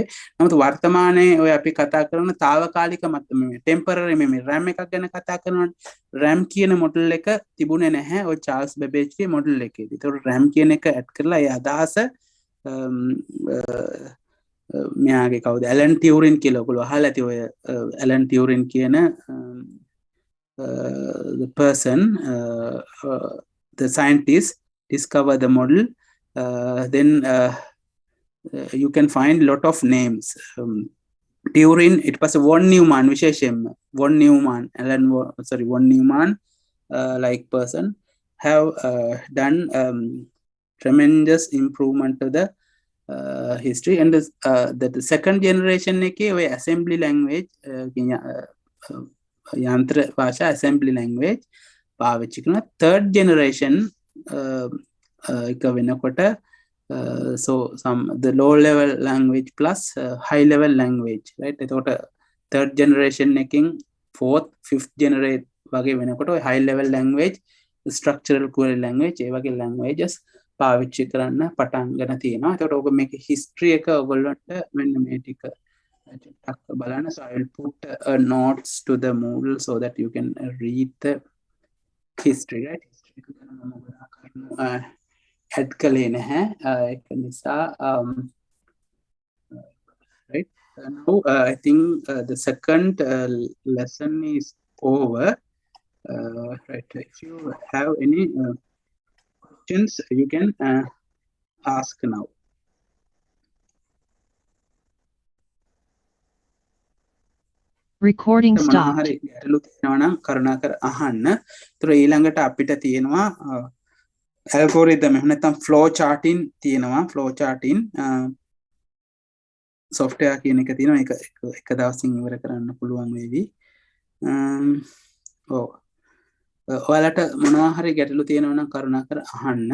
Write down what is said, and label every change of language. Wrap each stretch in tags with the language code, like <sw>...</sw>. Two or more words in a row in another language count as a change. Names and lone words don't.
<si>නමුත් වර්තමානයේ ඔය අපි කතා කරන తాවකාලික මේ ටෙම්පරරි මේ RAM එකක් ගැන කතා කරනවනේ. RAM කියන මොඩල් එක තිබුණේ නැහැ ඔය චාල්ස් බැබේජ්ගේ මොඩල් එකේදී. ඒතකොට RAM කියන එක ඇඩ් කරලා ඒ අදහස මෙයාගේ කවුද ඇලන් ටියුරින් කියලා ඔයගොල්ලෝ අහලා ඇති ඔය ඇලන් ටියුරින් කියන</si> <en>the person the scientist discover the model. Then you can find lot of names. Turing, it was von Neumann, von Neumann, von Neumann like person have done tremendous improvement to the history. And the second generation we assembly language</en> <si>යන්ත්‍ර භාෂා</si> <en>assembly language</en> <si>පාවිච්චි කරනවා.</si> <en>third generation</en> <si>එක වෙනකොට</si> <en>so the low level language plus high level language right.</en> <si>එතකොට</si> <en>third generation</en> <si>එකකින්</si> <en>fourth fifth generate</en> <si>වගේ වෙනකොට ඔය</si> <en>high level language structural query language</en> <si>ඒ වගේ languages පාවිච්චි කරන්න පටන් ගන්න තියෙනවා. එතකොට ඔබ මේක history එක ඔයගොල්ලන්ට මෙන්න මේ ටික චුට්ටක් බලන්න.</si> <en>So I will put notes to the Moodle so that you can read the history right.</en> <si>add කලේ නැහැ ඒක නිසා right.</si> <en>Now I think the second lesson is over right. If you have any questions you can ask now. Recording stopped.</en> <si>හරි ගැටලු තියෙනවා නම් කරුණාකර අහන්න. ඒතර ඊළඟට අපිට තියෙනවා algorithm එහෙම නැත්නම්</si> <en>flow charting</en> <si>තියෙනවා.</si> <en>flow charting software</en> <si>කියන එක තියෙනවා. ඒක එක දවසින් ඉවර කරන්න පුළුවන් වේවි. ඔයාලට මොනවා හරි ගැටලු තියෙනවා නම් කරුණාකර අහන්න.</si>